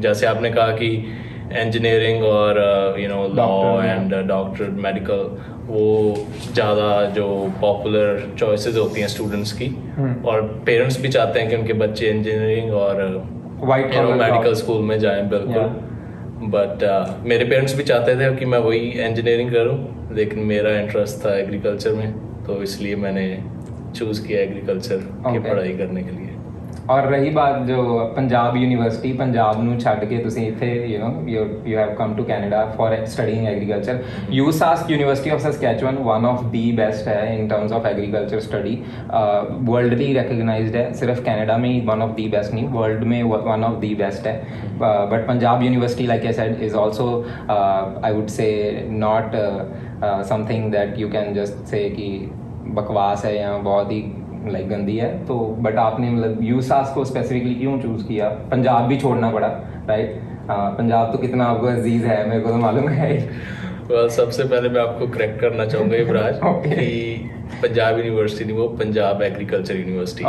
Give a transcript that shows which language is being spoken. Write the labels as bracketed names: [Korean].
[Hindi] जैसे आपने कहा कि इंजीनियरिंग और लॉ एंड डॉक्टर, मेडिकल, वो ज़्यादा जो पॉपुलर चॉइसेस होती हैं स्टूडेंट्स की, और पेरेंट्स भी चाहते हैं कि उनके बच्चे इंजीनियरिंग और मेडिकल स्कूल में जाएं, बिल्कुल। बट मेरे पेरेंट्स भी चाहते थे कि मैं वही इंजीनियरिंग करूं, लेकिन मेरा इंटरेस्ट था एग्रीकल्चर में, तो इसलिए मैंने चूज़ किया एग्रीकल्चर की पढ़ाई करने के लिए। और रही बात जो पंजाब यूनिवर्सिटी, पंजाब [Punjabi] ਨੂੰ ਛੱਡ ਕੇ ਤੁਸੀਂ ਇੱਥੇ [English] you have come to Canada for studying agriculture. USask University of Saskatchewan one of the best है in terms of agriculture study, worldly recognized है, [Hindi] सिर्फ कनाडा में ही [English] one of the best [Hindi] नहीं, वर्ल्ड में [English] one of the best है। [Hindi] But Punjab university [English] like I said is also I would say not something that you can just say [Hindi] कि बकवास है या बहुत ही गंदी है। तो बट आपने यूसास को स्पेसिफिकली क्यों चूज किया? पंजाब भी छोड़ना पड़ा, राइट? पंजाब तो कितना आपको अजीज है, मेरे को तो मालूम है। सबसे पहले मैं आपको करेक्ट करना चाहूँगा युवराज कि पंजाब यूनिवर्सिटी नहीं, वो पंजाब एग्रीकल्चर यूनिवर्सिटी।